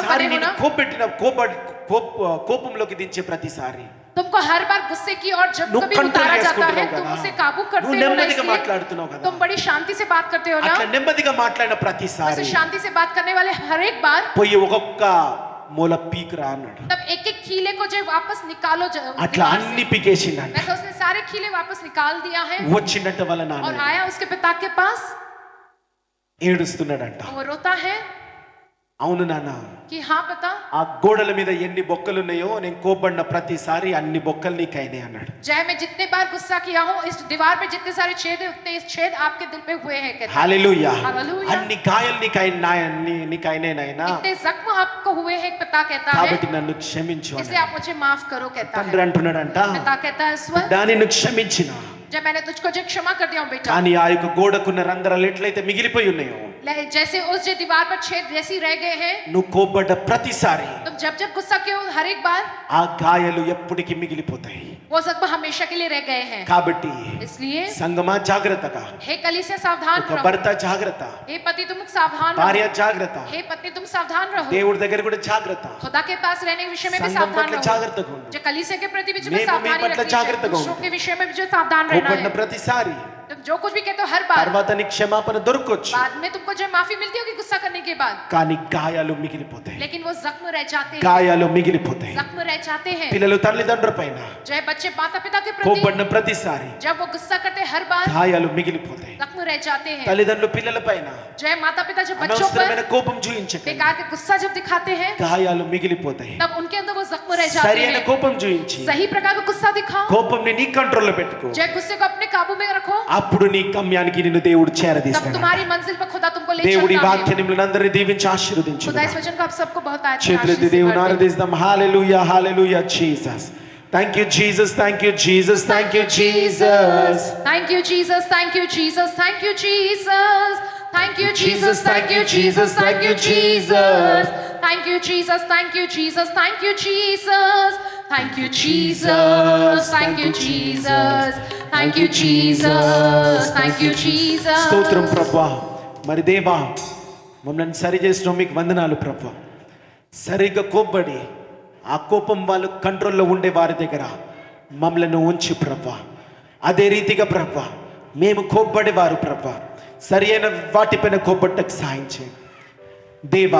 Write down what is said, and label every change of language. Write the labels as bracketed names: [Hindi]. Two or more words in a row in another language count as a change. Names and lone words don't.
[Telugu] ఈసారి [Hindi] बने हो [Telugu] నేను [Hindi] ना, [Telugu] కోపంలోకి దించే ప్రతిసారి [Hindi] तुमको हर बार गुस्से की और जब [Telugu] నువ్వు [Hindi] कभी [Telugu] కంట్రోల్ [Hindi] उतारा जाता है [Telugu] చేసుకుంటున్నావు [Hindi] तुम [Telugu] కదా, [Hindi] उसे काबू [Telugu] నువ్వు [Hindi] करते हो ना, [Telugu] నెమ్మదిగా [Hindi] इसलिए [Telugu] మాట్లాడుతున్నావు కదా, [Hindi] तुम बड़ी शांति से बात करते हो ना. [Telugu] అట్లా నెమ్మదిగా మాట్లాడిన [Hindi] वैसे [Telugu] ప్రతిసారి [Hindi] शांति से बात करने वाले हर एक बार [Telugu] పోయి ఒక్కొక్క మూల పీకురా అన్నాడు. [Hindi] तब एक एक खीले को जो वापस निकालो [Telugu] అట్లా [Hindi] दीवार [Telugu] అన్ని [Hindi] से. [Telugu] పీకేసిందంట. [Hindi] वैसे उसने सारे खीले वापस निकाल दिया है [Telugu] వచ్చిందంట వాళ్ళ [Hindi] और [Telugu] నాన్న [Hindi] आया उसके पिता के पास. [Telugu] ఏడుస్తున్నాడంట. [Hindi] वो रोता है [Telugu] అవును నాన్న, [Hindi] कि हाँ पिता, [Telugu] ఆ గోడల మీద ఎన్ని బొక్కలు ఉన్నాయో నేను కోపడిన ప్రతిసారి అన్ని బొక్కలు నీకైనాయి అన్నాడు. [Hindi] जय मैं जितने बार गुस्सा किया हूँ इस दीवार पे जितने सारे छेद है उतने इस छेद आपके दिल पे हुए हैं कहता है. [Telugu] హల్లెలూయా. హల్లెలూయా. అన్ని గాయాలు నీకైనాయి నాయనా, [Hindi] इतने जख्म आपको हुए हैं पिता कहता है, [Telugu] కాబట్టి నన్ను క్షమించు [Hindi] इसलिए [Telugu] అన్నాడు. [Hindi] आप मुझे माफ करो कहता [Telugu] తండ్రి [Hindi] है. [Telugu] అంటున్నాడంట, [Hindi] पिता कहता है स्वर, [Telugu] దానిని క్షమించిన, [Hindi] जब मैंने तुझको जो क्षमा कर दिया हूँ बेटा, [Telugu] కానీ ఆ యొక్క గోడకున్న రంధ్రాలు ఎట్లయితే మిగిలిపోయి ఉన్నాయో, [Hindi] जैसे उस जो दीवार पर छेद जैसे रह गए हैं, [Telugu] నువ్వు కోపడ్డ ప్రతిసారి [Hindi] तुम जब जब गुस्सा किए हो हर एक बार [Telugu] ఆ గాయాలు ఎప్పటికీ మిగిలిపోతాయి. [Hindi] वो सब हमेशा के लिए रह गए हैं. [Telugu] కాబట్టి [Hindi] इसलिए [Telugu] సంగమా జాగ్రత్తగా, [Hindi] हे कलीसिया सावधान [Telugu] ఒక [Hindi] रहो, [Telugu] భర్త జాగ్రత్త, [Hindi] हे पति तुम सावधान [Telugu] భార్య [Hindi] रहो, [Telugu] జాగ్రత్త, [Hindi] हे पत्नी तुम सावधान रहो, [Telugu] దేవుడి దగ్గర కూడా జాగ్రత్త, [Hindi] खुदा के पास रहने के विषय में भी [Telugu] సంఘం [Hindi] सावधान [Telugu] పట్ల [Hindi] रहो, [Telugu] జాగ్రత్తగా ఉండు. [Hindi] जो कलीसिया के प्रति भी जो [Telugu] మేము మీ [Hindi] सावधानी [Telugu] పట్ల [Hindi] रखनी [Telugu] జాగ్రత్తగా [Hindi] चाहिए, दूसरों [Telugu] ఉండు. [Hindi] के विषय में भी जो सावधान रहना [Telugu] కోపడిన [Hindi] है. [Telugu] ప్రతిసారి [Hindi] तुम जो कुछ भी कहते हो हर बार [Telugu] తర్వాత నీ క్షమాపణ దొరకొచ్చు, [Hindi] बाद में तुमको जो माफी मिलती होगी गुस्सा करने के बाद, [Telugu] కానీ గాయాలు మిగిలిపోతాయి. [Hindi] लेकिन वो जख्म रह जाते हैं, [Telugu] గాయాలు మిగిలిపోతాయి. [Hindi] जख्म रह जाते हैं. [Telugu] పిల్లలు తల్లిదండ్రుల పైన [Hindi] जो है बच्चे माता पिता के प्रति [Telugu] కోపడిన ప్రతిసారి [Hindi] जब वो गुस्सा करते हैं हर बार [Telugu] గాయాలు మిగిలిపోతాయి. [Hindi] जख्म रह जाते हैं. [Telugu] తల్లిదండ్రులు పిల్లల పైన [Hindi] जो है माता पिता जो बच्चों [Telugu] అనవసరమైన [Hindi] पर [Telugu] కోపం చూయించకండి, [Hindi] बेकार के गुस्सा जब दिखाते हैं [Telugu] గాయాలు మిగిలిపోతాయి. [Hindi] तब उनके अंदर वो जख्म रह जाते [Telugu] సరైన [Hindi] हैं. [Telugu] కోపం చూయించి [Hindi] सही प्रकार का गुस्सा दिखाओ, [Telugu] కోపంని నీ కంట్రోల్లో పెట్టుకో, [Hindi] जो है गुस्से को अपने काबू में रखो, [Telugu] అప్పుడు నీ గమ్యానికి నిన్ను దేవుడు [Hindi] तब [Telugu] చేరదీస్తాడు. [Hindi] तुम्हारी मंजिल पर खुदा तुमको ले [Telugu] దేవుడి [Hindi] चलता है. [Telugu] వాక్యాన్ని మిమ్మల్ని అందరినీ దీవించి ఆశీర్వదించు. [Hindi] खुदा इस वचन को आप सबको बहुत अच्छी [Telugu] చేతులెత్తి [Hindi] आशीष से [Telugu] దేవుని [Hindi] भर दे. [Telugu] ఆరాధిస్తాం. హల్లెలూయా, హల్లెలూయా జీసస్. [English] Thank you Jesus, thank you Jesus, thank you Jesus. Thank you Jesus, thank you Jesus, thank you Jesus. Thank you Jesus, thank you Jesus, thank you Jesus. Thank you Jesus, thank you Jesus, thank you Jesus. Thank you Jesus, thank you Jesus. Thank you Jesus, thank you Jesus. [Telugu] స్తోత్రం ప్రభువా. మరి దేవా మమ్మల్ని సరి చేసిన మీకు వందనాలు ప్రభువా. సరిగ్గా కోప్పడి ఆ కోపం వాళ్ళు కంట్రోల్లో ఉండే వారి దగ్గర మమ్మల్ని ఉంచి ప్రభువా. అదే రీతిగా ప్రభువా మేము కోప్పడే వారు ప్రభువా సరి అయిన వాటిపైన కోప్పట్టకు సాయం చేయండి దేవా.